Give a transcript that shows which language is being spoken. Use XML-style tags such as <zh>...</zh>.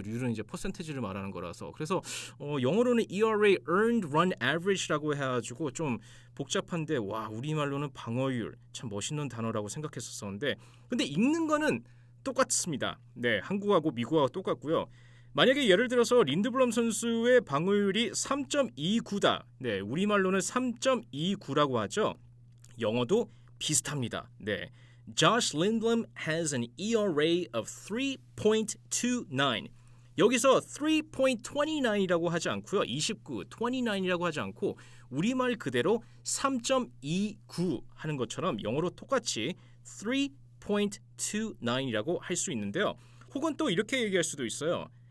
<ko>률은 이제 퍼센테이지를 말하는 거라서 그래서 영어로는 ERA, Earned Run Average라고 해가지고 좀 복잡한데 와 우리말로는 방어율 참 멋있는 단어라고 생각했었는데 근데 읽는 거는 똑같습니다. 네, 한국하고 미국하고 똑같고요. 만약에 예를 들어서 린드블럼 선수의 방어율이 3.29다. 네, 우리말로는 3.29라고 하죠. 영어도 비슷합니다. 네.</ko> <en>Josh Lindblom has an ERA of 3.29.</en> <ko>여기서 3.29이라고 하지 않고요. 29이라고 하지 않고 우리말 그대로 3.29 하는 것처럼 영어로 똑같이 3.29이라고 할 수 있는데요. 혹은 또 이렇게 얘기할 수도 있어요.</ko>